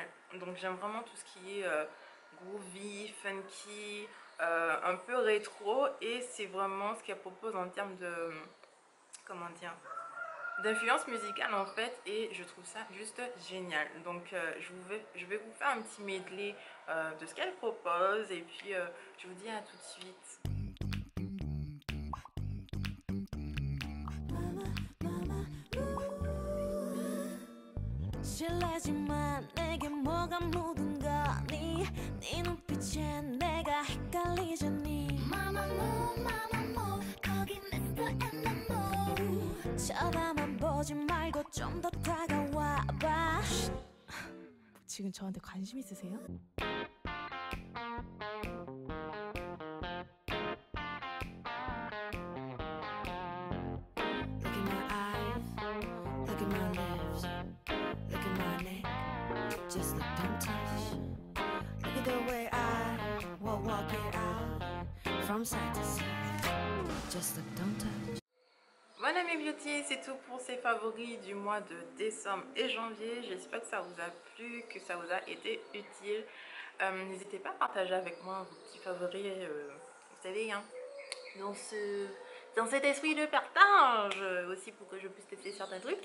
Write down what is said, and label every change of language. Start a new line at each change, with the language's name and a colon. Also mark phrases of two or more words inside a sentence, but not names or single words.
French: Donc j'aime vraiment tout ce qui est groovy, funky, un peu rétro. Et c'est vraiment ce qu'elles proposent en termes de... comment dire, d'influence musicale en fait, et je trouve ça juste génial. Donc je vais vous faire un petit medley de ce qu'elle propose et puis je vous dis à tout de suite.
Korean: 실례지만 내게 뭐가 묻은 거니 네 눈빛에 내가 헷갈리잖니 마마무 거긴 Mr. Mamamoo. 쳐다만 보지 말고 좀 더 다가와봐. 지금 저한테 관심 있으세요?
English: Look in my eyes, look in my lips, look in my neck, just look, don't touch. Look at the way I walk it out, from side to side, just look, don't touch.
French: Voilà mes beauties, c'est tout pour ces favoris du mois de décembre et janvier. J'espère que ça vous a plu, que ça vous a été utile. N'hésitez pas à partager avec moi vos petits favoris, vous savez, hein, dans cet esprit de partage, aussi pour que je puisse tester certains trucs.